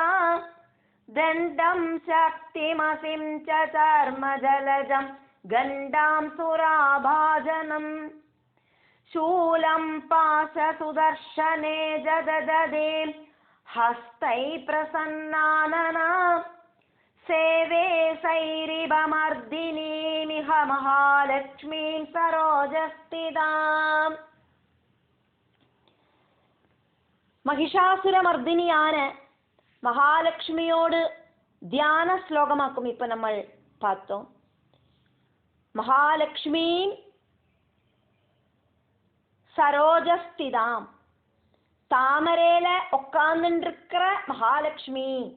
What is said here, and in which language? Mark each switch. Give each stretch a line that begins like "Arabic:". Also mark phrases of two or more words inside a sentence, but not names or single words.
Sanskrit: दण्डं शक्तिमसिं च चर्मजलजं गण्डां सुराभाजनं शूलं पाशसुदर्शने जदददे हस्तै प्रसन्नाननां सेवे सैरिभमर्दिनीमिह महालक्ष्मीं सरोजस्थिताम्.
Tamil: மகிஷாசுரமர்தினியான மகாலட்சுமியோடு தியான ஸ்லோகமாக்கும் இப்ப நம்ம பார்த்தோம். மகாலட்சுமி சரோஜஸ்திதாம், தாமரையில உட்கார்ந்துருக்கிற மகாலட்சுமி.